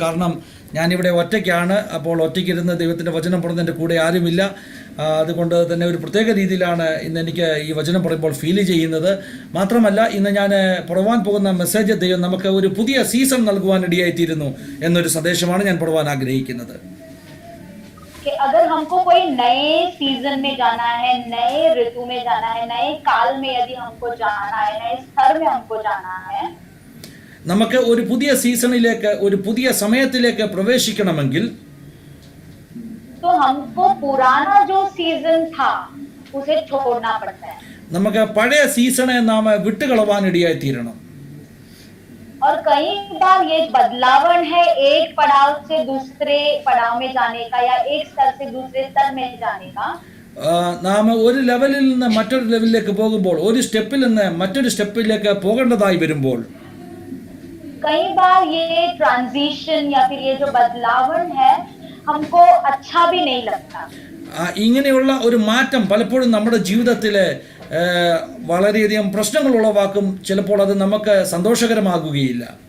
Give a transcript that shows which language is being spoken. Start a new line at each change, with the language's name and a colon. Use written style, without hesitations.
Malayalam: കാരണം ഞാനിവിടെ ഒറ്റയ്ക്കാണ്. അപ്പോൾ ഒറ്റയ്ക്കിരുന്ന് ദൈവത്തിൻ്റെ വചനം പറയുന്നതിൻ്റെ കൂടെ ആരുമില്ല. അതുകൊണ്ട് തന്നെ ഒരു പ്രത്യേക രീതിയിലാണ് ഇന്ന് എനിക്ക് ഈ വചനം പറയുമ്പോൾ ഫീൽ ചെയ്യുന്നത്. മാത്രമല്ല ഇന്ന് ഞാൻ പറയുവാൻ പോകുന്ന മെസ്സേജ് ദൈവം നമുക്ക് ഒരു പുതിയ സീസൺ നൽകുവാൻ ഇടയായിത്തീരുന്നു എന്നൊരു സന്ദേശമാണ് ഞാൻ പറയുവാൻ ആഗ്രഹിക്കുന്നത്।
Hindi: कि अगर हमको कोई नए सीजन में जाना है, नए ऋतु में जाना है, नए काल में यदि हमको जाना है, नए स्तर में हमको जाना है,
Malayalam: നമുക്ക് ഒരു പുതിയ സീസണിലേക്ക് ഒരു പുതിയ സമയത്തിലേക്ക് പ്രവേശിക്കണമെങ്കിൽ
Hindi: तो हमको पुराना जो सीजन था उसे छोड़ना पड़ता है।
Malayalam: നമുക്ക് പഴയ സീസണെ നാം വിട്ടുകളവാൻ ഇടയായിത്തീരണം।
Hindi: और कई बार ये बदलावन है एक पड़ाव से दूसरे पड़ाव में जाने का या एक स्तर से दूसरे स्तर में जाने का।
Malayalam: നാം ഒരു ലെവലിൽ നിന്ന് മറ്റൊരു ലെവലിലേക്ക് പോകുമ്പോൾ ഒരു സ്റ്റെപ്പിൽ നിന്ന് മറ്റൊരു സ്റ്റെപ്പിലേക്ക് പോകേണ്ടതായി വരുമ്പോൾ
Hindi: कई बार ये ट्रांजिशन या फिर ये जो बदलावन है हमको अच्छा भी नहीं लगता।
Malayalam: ഇങ്ങനെയുള്ള ഒരു മാറ്റം പലപ്പോഴും നമ്മുടെ ജീവിതത്തിലെ വളരെയധികം പ്രശ്നങ്ങൾ ഉളവാക്കും। ചിലപ്പോൾ അത് നമുക്ക് സന്തോഷകരമാകുകയില്ല।